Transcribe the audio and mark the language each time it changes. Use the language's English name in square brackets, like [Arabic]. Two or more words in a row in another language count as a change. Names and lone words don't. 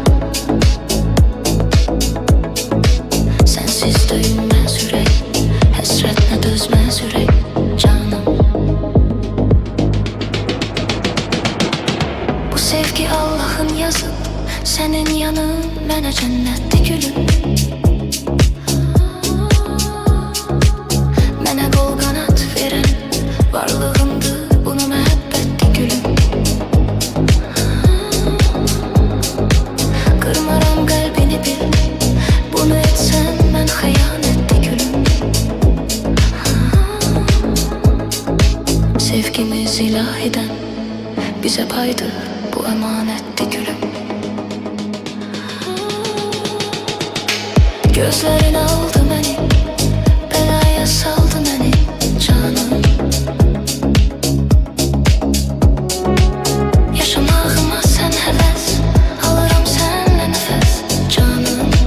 [Turkish] Sensiz döyünmez yürek, [Azerbaijani] həsrətinə dözməz ürək canım. Bu sevgi Allah'ın yazıp, senin yanın mənə cənnətdir gülüm. Mənə qol qanat verən varlığındır, bunu məhəbbətdir gülüm. Qırmaram qəlbini bil, bunu etsən mən xəyanətdir gülüm. [Turkish] Sevgimiz ilahiden, bize paydı bu emanetti gülüm. Gözlerin aldı beni, belaya saldı beni canım. Yaşamağıma sen heves, alırım senle nefes canım.